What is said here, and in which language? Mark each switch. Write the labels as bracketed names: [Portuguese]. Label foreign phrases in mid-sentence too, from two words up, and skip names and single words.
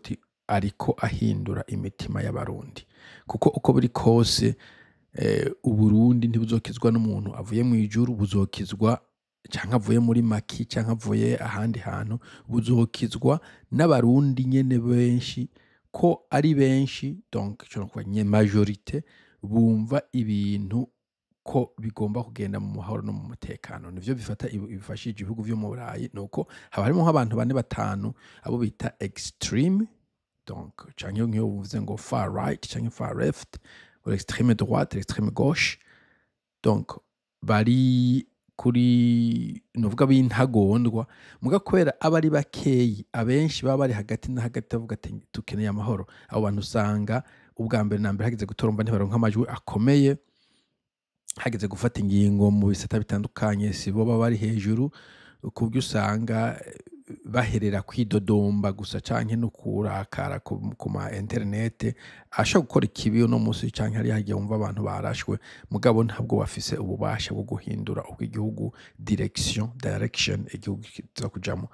[Rundi] uti ariko ahindura imitima y'abarundi kuko uko biri kose uburundi ntibuzokizwa n'umuntu avuye mu ijuru buzokizwa canke avuye muri maki canke avuye ahandi hantu buzokizwa n'abarundi nyene benshi ko ari benshi donc cyo kwa nye majorité bumva ibintu ko bigomba kugenda mu mahoro no mu mutekano. Nivyo bifashije ibihugu byo mu Burayi nuko habarimo nk'abantu 4-5 abo bita extreme donc canke nk'iyo uvuze ngo [English] far right [Rundi] canke [English] far left [French] ou extreme droite extreme gauche [Rundi] donc bari kuri novuga b'intagondwa muga kwera abari bakeyi abenshi baba bari hagati na hagati avuga ati tukeneye amahoro. Abo bantu usanga ubwa mbere na mbere hageze gutoromba ntibaronka amajwi akomeye hageze gufata ingingo mu bisata bitandukanye si bo baba bari hejuru kubyo usanga baherera kwidodomba gusa canke no kurakara ku ma internet ashaka gukora ikibi no musi canke hari hagiye umva abantu barashwe mugabo ntabwo bafise ububasha bwo guhindura uko igihugu direction igihugu kiza kujamo.